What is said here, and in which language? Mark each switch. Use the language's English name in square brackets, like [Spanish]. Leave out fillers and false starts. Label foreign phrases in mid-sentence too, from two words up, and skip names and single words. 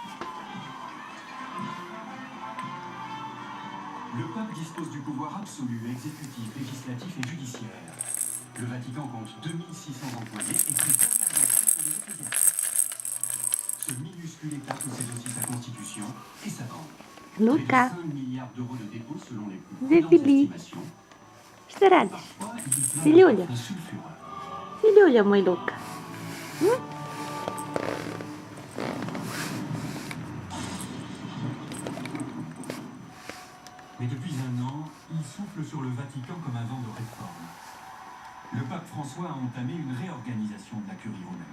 [French] Le pape dispose du pouvoir absolu, exécutif, législatif et judiciaire. Le Vatican compte 2600 employés et fait intervention sur les ecclésiastiques. Ce minuscule État possède aussi sa constitution et sa banque. Luca, Près de 5 milliards d'euros de dépôts selon les plus Zé prudentes Fili. estimations. [Ukrainian] що ти радиш? [French] Parfois, il y flambe [Ukrainian] Филюля. [French] un sulfureux. [Russian] Філюля, мой Лука. [French] Mais depuis un an, il souffle sur le Vatican comme un vent de réforme. Le pape François a entamé une réorganisation de la curie romaine.